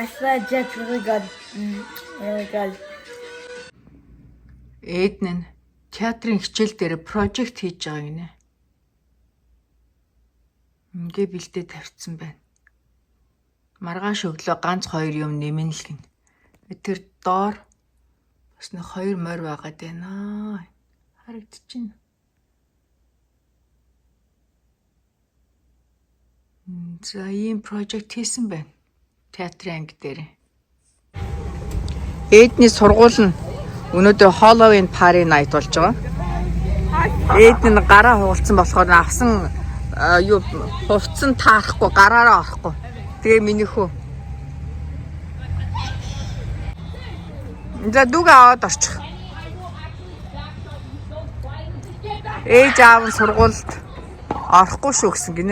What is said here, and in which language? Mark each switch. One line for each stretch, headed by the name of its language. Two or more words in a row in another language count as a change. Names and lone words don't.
English: that jet's really good. Really good.
Mongolian: Эдн нь театрын хичээл дээр прожект хийж байгаа гинэ. Ингээ бэлдээ тавьчихсан байна. Маргааш өглөө ганц 2 юм нэмэн л гин. Тэр доор бас нэг 2 морь байгаад байна. Харагдчихэв. За ийм прожект хийсэн байна. Театрын анги дээр. Эдний сургууль нь өнөөдөр
English: Halloween party night
Mongolian: болж байгаа. Эд нь гараа хугалцсан болохоор авсан юу хувцсан таарахгүй гараараа орохгүй. Тэгээ минийхүү. За дүүгээ аваад орчих. Ээж аав нь сургуульд орохгүй шүү гэсэн гинэ.